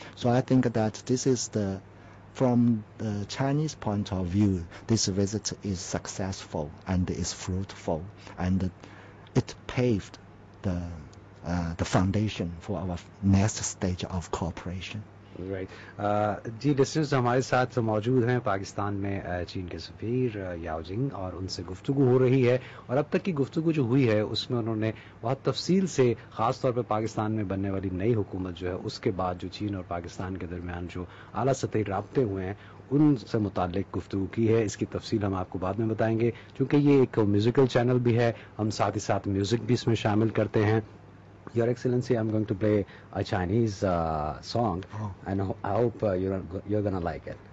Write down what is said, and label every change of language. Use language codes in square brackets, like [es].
[en] So I think that this is from the Chinese point of view, this visit is successful and is fruitful, and it paved the foundation for our next stage of cooperation. Right. [hi] Ji listeners हमारे साथ मौजूद हैं पाकिस्तान में चीन के सफीर Yaojing और उनसे गुफ्तगू हो रही है और अब तक की गुफ्तगू जो हुई है उसमें उन्होंने बहुत तफसील से ख़ास तौर पर पाकिस्तान में बनने वाली नई हुकूमत जो है उसके बाद जो चीन और पाकिस्तान के दरमियान जो आला सतही राब्ते हुए हैं उनसे मुतालिक गुफ्तगू की है. इसकी तफसील हम आपको बाद में बताएंगे क्योंकि ये एक म्यूज़िकल चैनल भी है, हम साथ ही साथ म्यूज़िक भी इसमें शामिल करते हैं. [en] Your Excellency, I'm going to play a Chinese song, and I hope you're gonna like it.